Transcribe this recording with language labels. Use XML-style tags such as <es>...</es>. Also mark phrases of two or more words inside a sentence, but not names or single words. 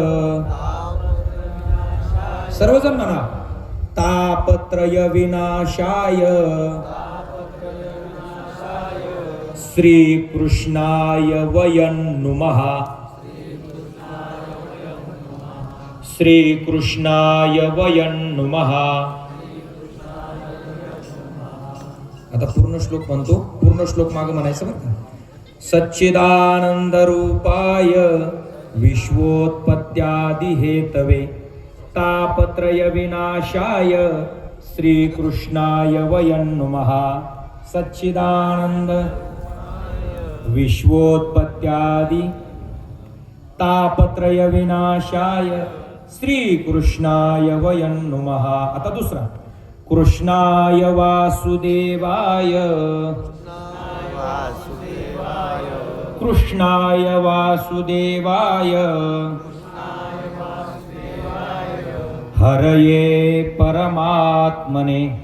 <mr>सर्वजण म्हणा</mr> <sa>तापत्रय विनाशाय श्रीकृष्णाय वयं नुमः. श्रीकृष्णाय वयं नुमः.</sa> <mr>आता पूर्ण श्लोक म्हणतो. पूर्ण श्लोक मागे म्हणायचं बरं का.</mr> <sa>सच्चिदानंद रूपाय विश्वोत्पत्त्यादि हेतवे तापत्रय विनाशाय श्रीकृष्णाय वयं नुमः. सच्चिदानंद विश्वोत्पत्त्यादि तापत्रय विनाशाय श्रीकृष्णाय वयं नुमः.</sa> <mr>आता दुसरा.</mr> <sa>कृष्णाय वासुदेवाय कृष्णाय वासुदेवाय हरये परमात्मने</sa>